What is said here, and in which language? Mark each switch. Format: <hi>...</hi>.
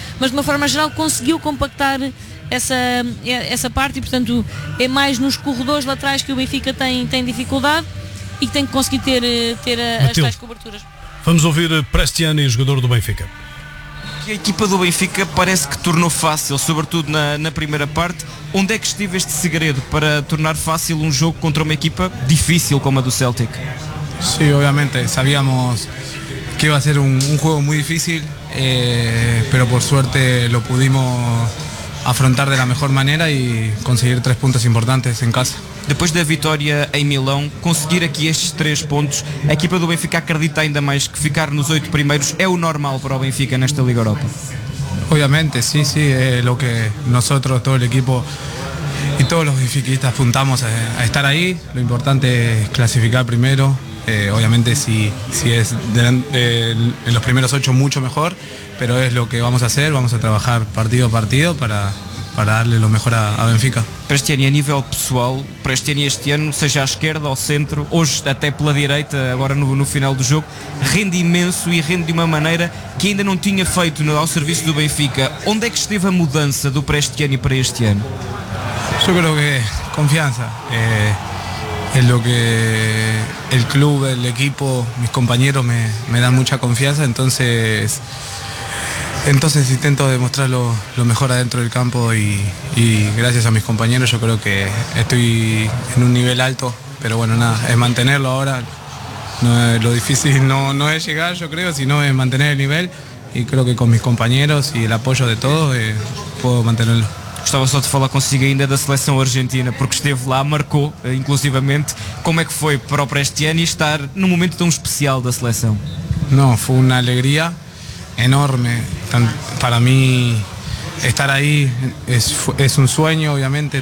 <pt>Mas de uma forma geral conseguiu compactar essa parte e portanto é mais nos corredores laterais que o Benfica tem dificuldade e tem que conseguir ter as tais coberturas. Vamos ouvir Prestiani, jogador do Benfica. A equipa do Benfica parece que tornou fácil, sobretudo na primeira parte. Onde é que esteve este segredo para tornar fácil um jogo contra uma equipa difícil como a do Celtic?</pt> <es>Sí, obviamente, sabíamos que iba a ser un juego muy difícil, pero por suerte lo pudimos afrontar de la mejor manera y conseguir 3 puntos importantes en casa.</es> <pt>Depois da vitória em Milão, conseguir aqui estes 3 pontos, a equipa do Benfica acredita ainda mais que ficar nos 8 primeiros é o normal para o Benfica nesta Liga Europa?</pt> <es>Obviamente, sí, é lo que nosotros, todo el equipo y todos los benfiquistas apuntamos a estar ahí. Lo importante es clasificar primero. Obviamente si es en los primeros 8 mucho mejor, pero es lo que vamos a hacer, vamos a trabajar partido a partido para darle lo mejor a Benfica.</es> <pt>Prestiani, a nível pessoal, Prestiani este ano, seja à esquerda ou centro, hoje até pela direita, agora no final do jogo, rende imenso e rende de uma maneira que ainda não tinha feito ao serviço do Benfica. Onde é que esteve a mudança do Prestiani para este ano?</pt> <es>Eu creo que confiança. es lo que el club, el equipo, mis compañeros me dan mucha confianza, entonces intento demostrar lo mejor adentro del campo y gracias a mis compañeros yo creo que estoy en un nivel alto, pero bueno, nada, es mantenerlo ahora. No, lo difícil no es llegar, yo creo, sino es mantener el nivel, y creo que con mis compañeros y el apoyo de todos puedo mantenerlo.</es> <pt>Gostava só de falar consigo ainda da seleção argentina, porque esteve lá, marcou inclusivamente. Como é que foi para este ano e estar num momento tão especial da seleção? Não, foi uma alegria enorme. Para mim, estar aí é um sonho, obviamente.</pt>